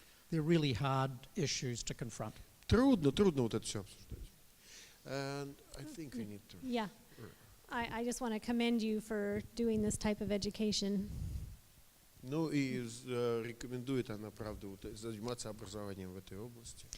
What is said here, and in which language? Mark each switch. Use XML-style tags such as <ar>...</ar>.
<en>They're really hard issues to confront.</en> <ru>Трудно вот это все обсуждать.</ru> <en>And I think we need to. Yeah, I just want to commend you for doing this type of education.</en> <ru>Ну и рекомендует она, правда, вот, заниматься образованием в этой области.</ru>